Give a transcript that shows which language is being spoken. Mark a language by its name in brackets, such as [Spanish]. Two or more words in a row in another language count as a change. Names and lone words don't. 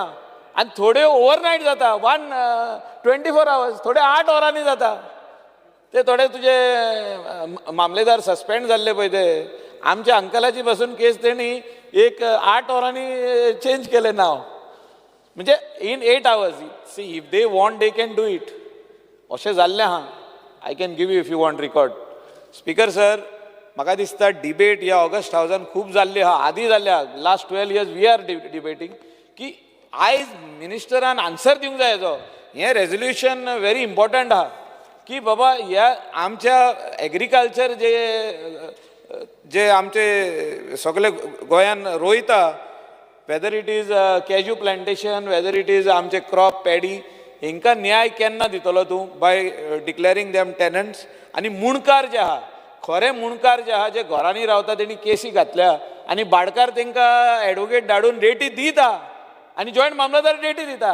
[Konkani] आनी थोड्यो ओवरनायट जाता, 24 hours, थोडे 8 वरांनी जाता. ते थोडे तुजे मामलेदार सस्पेंड जाल्ले पळय ते, आमच्या अंकलाची पासून केस तेणी एक 8 वरांनी चेंज केले नांव. म्हणजे [English] in 8 hours. See if they want they can do it. [Konkani] अशें जाल्लें आहा. [English] I can give you if you want record. [Konkani] स्पीकर सर, म्हाका दिसता डिबेट ह्या ऑगस्ट हावजान खूब जाल्ली आहा, आदी जाल्ली आहा. [English] last 12 years we are debating [Konkani] की आयज मिनिस्टरान आन्सर दिवंक जाय हेजो. हें रेजोल्युशन [English] very important [Konkani] आहा की बाबा ह्या आमच्या एग्रीकल्चर जे आमचे सगळे गोंयान रोयता, [English] whether it is cashew plantation, whether it is आमचे crop paddy, [Konkani] हांकां न्याय केन्ना दितलो तूं [English] by declaring them tenants. [Konkani] आनी मुणकार जे आहा, खरे मुणकार जे आहा, जे घरांनी रावता, तेणी केसी घातल्या आनी भाडकार तांकां एडवोकेट धाडून डेटी दिता आनी जॉयंट मामलादार डेटी दिता.